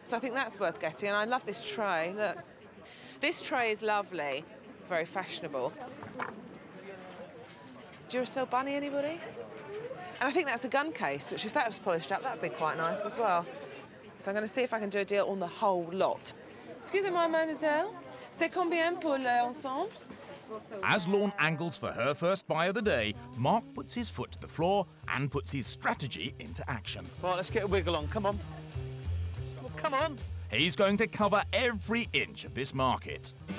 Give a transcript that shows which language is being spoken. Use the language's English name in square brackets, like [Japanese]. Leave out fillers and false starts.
[English] So I think that's worth getting, and I love this tray. Look. This tray is lovely, very fashionable. Duracell bunny, anybody? And I think that's a gun case, which if that was polished up, that'd be quite nice as well. So I'm going to see if I can do a deal on the whole lot. [French] Excusez-moi, mademoiselle. C'est combien pour l'ensemble? [English] As Lorne angles for her first buy of the day, Mark puts his foot to the floor and puts his strategy into action. Right, let's get a wiggle on. Come on. Well, come on. He's going to cover every inch of this market.